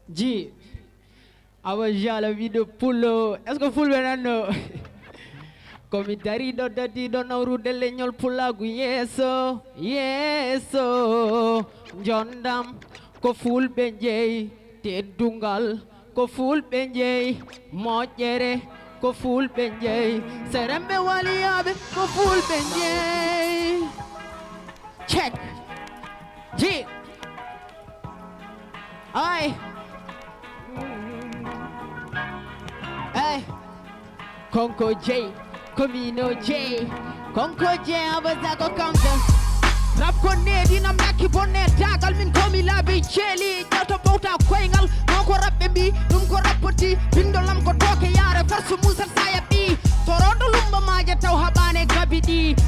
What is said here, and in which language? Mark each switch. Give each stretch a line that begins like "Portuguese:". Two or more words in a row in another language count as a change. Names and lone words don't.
Fula: Ji, awa jala wiɗo pulo.
French: Est-ce que
Fula: fulɓe nanno? Komi dari ɗo dadi ɗo nawrude leñol pulagu yeso, yeso. Jondam ko fulɓe jeyi, teddungal ko fulɓe jeyi, moƴƴere ko fulɓe jeyi, serembe waliyaɓe ko fulɓe jeyi. Check. Ji. Ay. Ay. Konko J, Komino J, Konko J, Abaza ko kamɗo. Rap ko nedi nam nakki bonne dagal min komi laabi celi. Ƴewto bowta koyngal, non ko rap ɓe mbi, ɗum ko rap poti. Bindolam ko toke yare, farsu musal saya ɓi. Toroɗo lumba maje taw haɓane gabi ɗi.